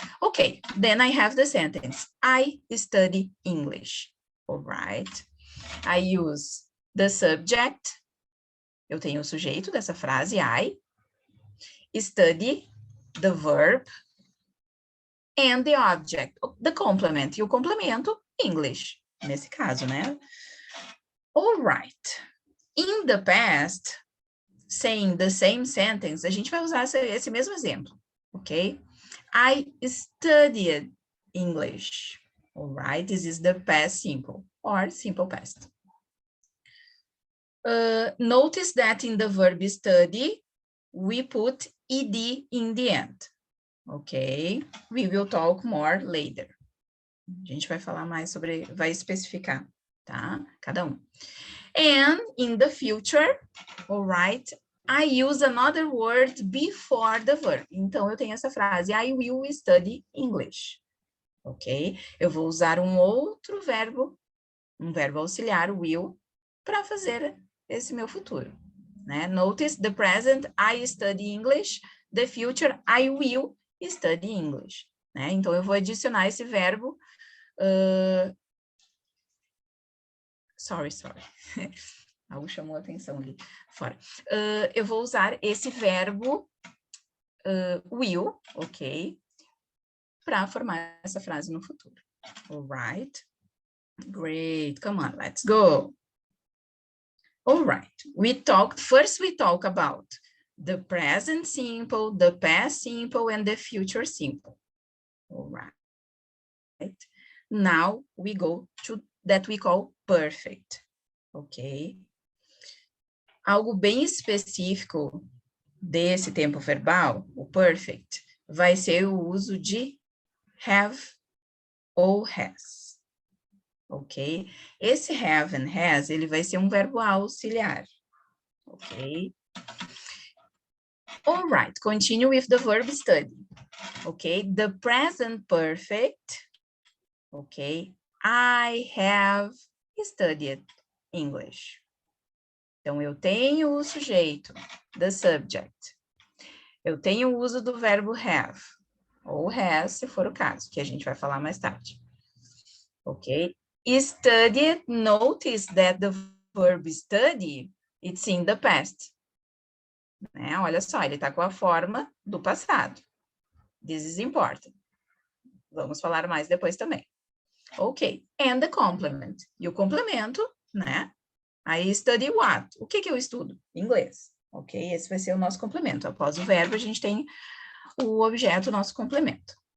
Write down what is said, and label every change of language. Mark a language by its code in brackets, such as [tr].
[en] Okay, then I have the sentence. I study English, all right? I use the subject. [pt] Eu tenho o sujeito dessa frase, I. [en] Study, the verb. And the object, the complement. [pt] E o complemento, English, nesse caso, né? [en] All right. In the past, saying the same sentence, [pt] a gente vai usar esse mesmo exemplo, ok? [en] I studied English. All right, this is the past simple or simple past. Notice that in the verb study, we put ed in the end. Ok? We will talk more later. [pt] A gente vai falar mais sobre, vai especificar, tá? Cada um. [en] And in the future, all right, I use another word before the verb. [pt] Então, eu tenho essa frase, [en] I will study English. [pt] Ok? Eu vou usar um outro verbo, um verbo auxiliar, will, para fazer esse meu futuro. Né? [en] Notice the present, I study English. The future, I will study English. [pt] Né? Então, eu vou adicionar esse verbo. [en] Sorry. [pt] Algo chamou a atenção ali fora. Eu vou usar esse verbo will, ok? Para formar essa frase no futuro. [en] All right. Great. Come on, let's go. All right. First we talk about the present simple, the past simple, and the future simple. All right. Now we go to that we call perfect. Ok? [pt] Algo bem específico desse tempo verbal, o perfect, vai ser o uso de have ou has. Ok? Esse have and has, ele vai ser um verbo auxiliar. [en] Ok? All right, continue with the verb study. Ok? The present perfect. Ok? I have studied English. [pt] Então, eu tenho o sujeito, [en] the subject. [pt] Eu tenho o uso do verbo have, ou has, se for o caso, que a gente vai falar mais tarde. [en] Ok? Studied, notice that the verb study, it's in the past. [pt] Né? Olha só, ele está com a forma do passado. [en] This is important. [pt] Vamos falar mais depois também. [en] Ok. And the complement. [pt] E o complemento, né? [en] I study what? [pt] O que eu estudo? Inglês. Ok? Esse vai ser o nosso complemento. Após o verbo, a gente tem o objeto, o nosso complemento.